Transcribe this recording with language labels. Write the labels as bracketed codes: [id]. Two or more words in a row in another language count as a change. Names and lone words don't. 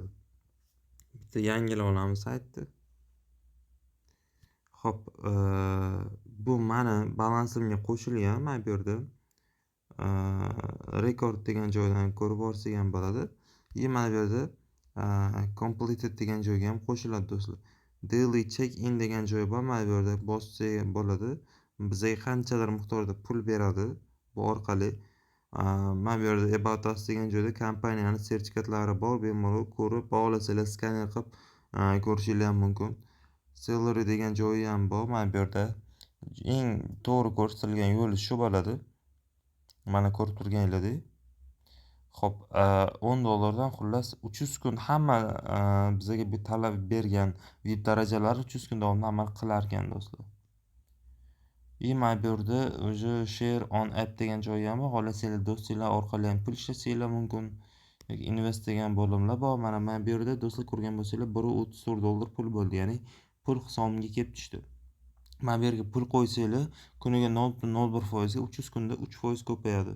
[uz] Bitta yangilab olamiz saytni. Xo'p, bu mani balansimga qo'shilgan mana bu yerda. Rekord degan joydan ko'rib olsak ham bo'ladi. Mana bu yerda completed degan joyga ham qo'shiladi do'stlar. [en] Daily check in [uz] degan joy bor. Mana bu yerda bossak ham bo'ladi. Bizga qanchalar miqdorda pul beradi bu orqali. Mana bu yerda [en] about us [uz] degan joyda kompaniyani sertifikatlari bor. Bemalol ko'rib, xohlasanglar skaner qilib ko'rishingiz ham mumkin. Salary degan joyi ham bor. Mana bu yerda eng to'g'ri ko'rsatilgan yo'li shu bo'ladi. Mana ko'rib turganinglardek. Xo'p, $10 xullas 300 kun hamma bizga bu talab bergan VIP darajalari 300 kun davomida amal qilar ekan do'stlar. Mana bu yerda o'zi [en] share on app [uz] degan joyi ham bor. Xohlasanglar do'stinglar orqali ham pul ishlasanglar mumkin. Yoki invest degan bo'limlar bor. Mana bu yerda do'stlar ko'rgan bo'lsanglar $1.34 pul bo'ldi. Ya'ni pul hisobimga kelib tushdi. Mana bu yerga pul qo'ysanglar, kuniga 0.01% ga 300 kunda 3% ko'payadi.